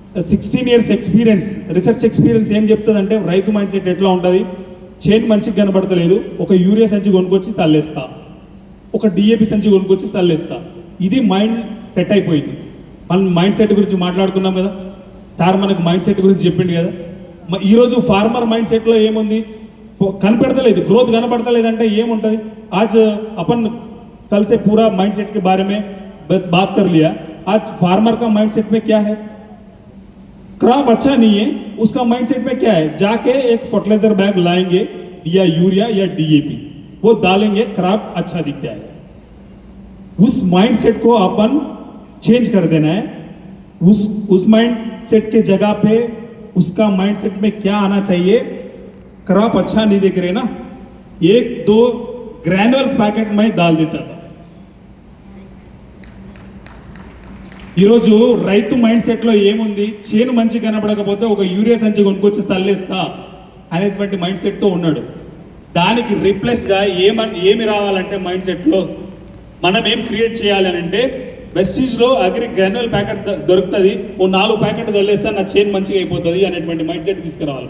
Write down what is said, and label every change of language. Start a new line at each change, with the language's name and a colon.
Telugu: 16 years experience, research experience ఏం చెప్తుందంటే రైతు మైండ్ సెట్ ఎట్లా ఉంటుంది, చేను మంచిగా కనబడతలేదు, ఒక యూరియా సంచి కొనుక్కొచ్చి చల్లేస్తా, ఒక డిఏపి సంచి కొనుక్కొచ్చి చల్లేస్తా. ఇది మైండ్ సెట్ అయిపోయింది. మనం మైండ్ సెట్ గురించి మాట్లాడుకున్నాం కదా, సార్ మనకు మైండ్ సెట్ గురించి చెప్పిండు కదా. ఈరోజు ఫార్మర్ మైండ్ సెట్లో ఏముంది, కనపడతలేదు, గ్రోత్ కనపడతలేదు అంటే ఏముంటుంది.
Hindi: आज अपन कल से पूरा माइंड सेट के बारे में बात कर लिया. आज फार्मर का माइंड सेट में क्या है, क्रॉप अच्छा नहीं है, उसका माइंड सेट में क्या है, जाके एक फर्टिलाइजर बैग लाएंगे या यूरिया या डीएपी वो डालेंगे, क्रॉप अच्छा दिख जाएगा. उस माइंड सेट को अपन चेंज कर देना है. उस माइंड सेट के जगह पे उसका माइंड सेट में क्या आना चाहिए, क्रॉप अच्छा नहीं दिख रहे ना, 1-2 ग्रैन्युअल्स पैकेट में डाल देता था.
Telugu: ఈరోజు రైతు మైండ్ సెట్లో ఏముంది, చేను మంచి కనబడకపోతే ఒక యూరియా సంచి కొనుక్కొచ్చి చల్లేస్తా అనేటువంటి మైండ్ సెట్తో ఉన్నాడు. దానికి రీప్లేస్గా ఏమి రావాలంటే మైండ్ సెట్లో మనం ఏం క్రియేట్ చేయాలి అని అంటే, వెస్టీజ్లో అగ్రి గ్రాన్యువల్ ప్యాకెట్ దొరుకుతుంది, ఓ 4 ప్యాకెట్ చల్లేస్తా నా చేను మంచిగా అయిపోతుంది అనేటువంటి మైండ్ సెట్ తీసుకురావాలి.